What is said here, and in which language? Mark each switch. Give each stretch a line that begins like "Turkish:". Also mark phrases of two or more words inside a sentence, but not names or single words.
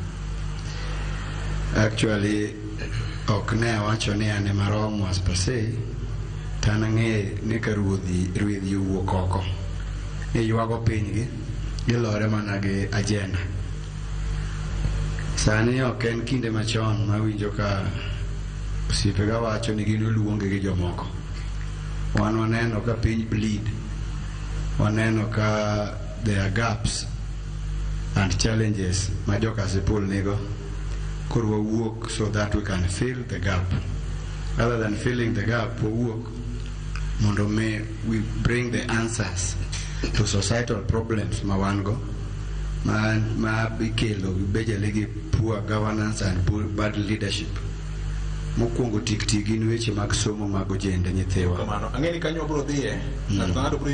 Luo (Kenya and Tanzania): Actually, ok ne wacho ni ane maromo
English: as per se,
Luo (Kenya and Tanzania): tanang'e ni ka ruodhi wuok oko ni ywago pinygi gilore mana gi agenda. Sani ok en kinde machon mawinjo ka osiepega wacho ni gin oluonge gi jomoko. Wan waneno ka piny bleed, waneno ka
English: there are gaps and challenges
Luo (Kenya and Tanzania): ma jokasipul nigo.
English: Could we work so that we can fill the gap? Rather than filling the gap, we work, we bring the answers to societal problems
Luo (Kenya and Tanzania): mawango, ma bikelo bejele
English: poor governance and bad leadership.
Luo (Kenya and Tanzania): Mokwongo tik in weche mag somo mag ojende nyithiwa. Kamano, ang'eni kanyo bro dhiye.